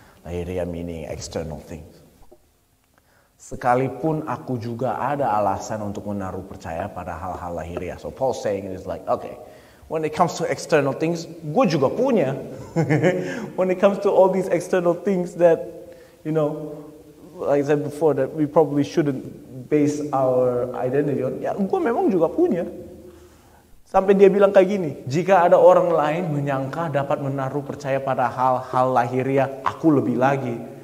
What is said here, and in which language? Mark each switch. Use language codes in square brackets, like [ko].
[en] Lahiriah meaning external things. [id] Sekalipun aku juga ada alasan untuk menaruh percaya pada hal-hal lahiriah. [en] So Paul saying is like, okay, when it comes to external things, [id] gue juga punya. [en] When it comes to all these external things that, you know, like I said before, that we probably shouldn't base our identity on. [id] Ya, gue memang juga punya. Sampai dia bilang kayak gini, jika ada orang lain menyangka dapat menaruh percaya pada hal-hal lahiriah, aku lebih lagi.